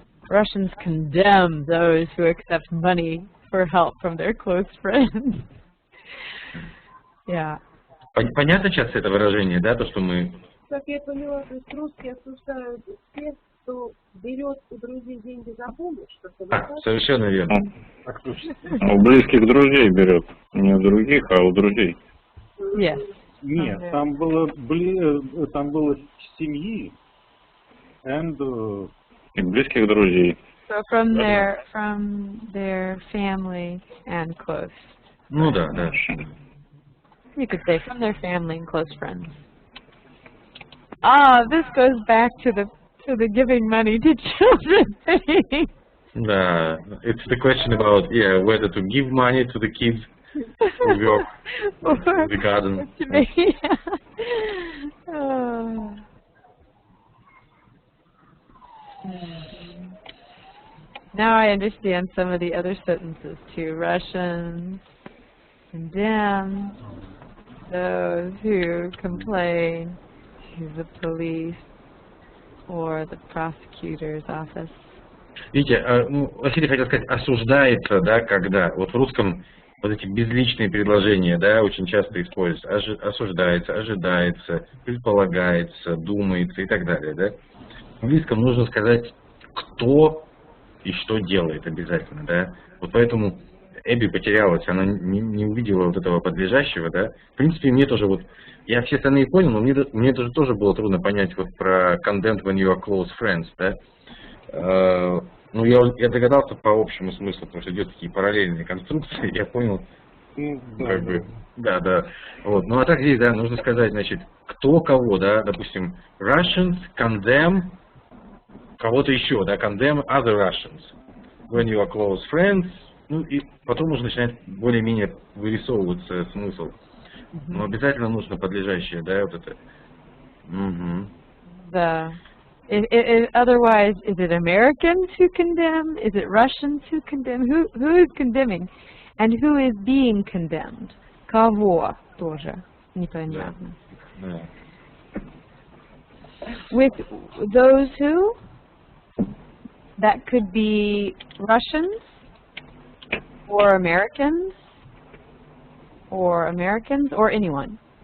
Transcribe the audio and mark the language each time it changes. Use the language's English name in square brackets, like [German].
[English] Russians condemn those who accept money for help from their close friends. Yeah. [Russian] Понятно сейчас это выражение, да, то, что мы... Как я поняла, то есть русские осуждают тех, кто берет у друзей деньги за помощь. Совершенно верно. У близких друзей берет. Не у других, а у друзей. [English] Yes. [Russian] Нет, там было семьи and И близких друзей. [English] So from their family and close. [Russian] Ну да, да. [English] You could say from their family and close friends. Ah, this goes back to the giving money to children thing. Да, it's the question about, whether to give money to the kids who work in the garden. Now I understand some of the other sentences too. Russians condemn those who complain to the police or the prosecutor's office. [Russian] Видите, Василий хотел сказать, осуждается, да, когда. Вот в русском вот эти безличные предложения, да, очень часто используются. Осуждается, ожидается, предполагается, думается и так далее, да. В английском нужно сказать, кто и что делает обязательно, да. Вот поэтому Эбби потерялась, она не увидела вот этого подлежащего, да. В принципе, мне тоже вот, я все остальные понял, но мне тоже было трудно понять вот про [English] condemned when you are close friends, [Russian] да. Ну, я догадался по общему смыслу, потому что идет такие параллельные конструкции, я понял, как бы, да. Вот. Ну, а так здесь, да, нужно сказать, значит, кто кого, да, допустим, [English] Russians condemn [Russian] кого-то еще, да, [English] condemn other Russians. When you are close friends, [Russian] ну, и потом уже начинает более-менее вырисовываться смысл. Но обязательно нужно подлежащее, да, вот это. Да. [English] Otherwise, is it Americans who condemn? Is it Russians who condemn? Who is condemning? And who is being condemned? [Russian] Кого тоже непонятно. Да. [English] With those who, that could be Russians or Americans or anyone.